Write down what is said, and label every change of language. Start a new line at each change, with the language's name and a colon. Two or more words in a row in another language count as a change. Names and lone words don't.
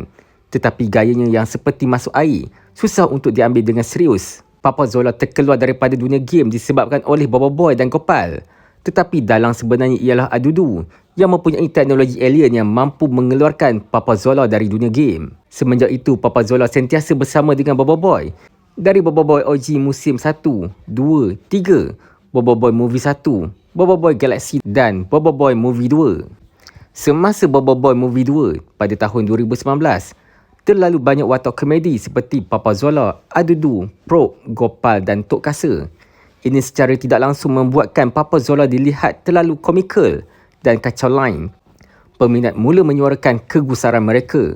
Malay: Tetapi gayanya yang seperti masuk air, susah untuk diambil dengan serius. Papa Zola terkeluar daripada dunia game disebabkan oleh Bobo Boy dan Gopal. Tetapi dalang sebenarnya ialah Adudu yang mempunyai teknologi alien yang mampu mengeluarkan Papa Zola dari dunia game. Semenjak itu, Papa Zola sentiasa bersama dengan Bobo Boy. Dari Bobo Boy OG musim 1, 2, 3, Bobo Boy Movie 1, Bobo Boy Galaxy dan Bobo Boy Movie 2. Semasa Bobo Boy Movie 2 pada tahun 2019, terlalu banyak watak komedi seperti Papa Zola, Adudu, Pro, Gopal dan Tok Kasa. Ini secara tidak langsung membuatkan Papa Zola dilihat terlalu komikal dan kacau lain. Peminat mula menyuarakan kegusaran mereka.